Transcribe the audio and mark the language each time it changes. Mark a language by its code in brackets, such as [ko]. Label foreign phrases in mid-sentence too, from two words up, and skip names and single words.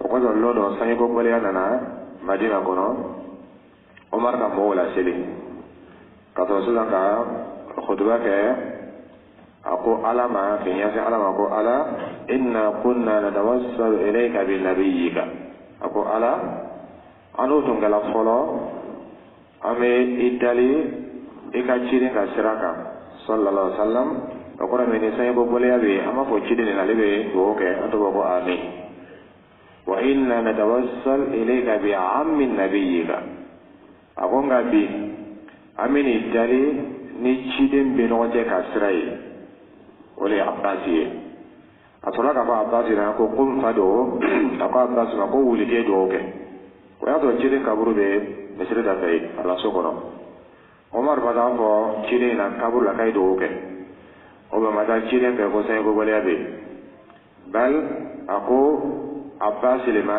[bm] kɔsɔn lɔn dɔ sanjiko gɛlɛya nana Madina kɔnɔ Omar ka mɔgɔw laseli ka sɔrɔ sisan ka khutuba kɛ a ko ala ma k'i ɲɛsin ala ma ko ala [ar] إنا كنا نتوسل إليك بنبيك [bm] a ko ala an n'o tun kɛla fɔlɔ an bɛ i dali i ka ciden ka sira kan [ar] صلى الله عليه وسلم [bm] o kɔrɔ min ni sanjiko gɛlɛya bɛ yen an b'a fɔ ciden nin ale bɛ dugawu kɛ an tɔgɔ ko amin [ar] وإنا نتوسل إليك بعم نبيك [bm] a ko nka bi an bɛ nin dali ni ciden bɛ ɲɔgɔn cɛ ka sira ye o de ye Abasi ye a sɔrɔla k'a fɔ Abasi la ko kun fa don a ko Abasi ma ko wuli k'e dugawu kɛ o y'a sɔrɔ ciden kaburu bɛ misiri da fɛ a la so kɔnɔ Omar ma taa fɔ ciden in na kaburu la k'a ye dugawu kɛ o bɛ ma taa ciden fɛ ko sanjiko gɛlɛya bɛ yen bal a ko Abasi le ma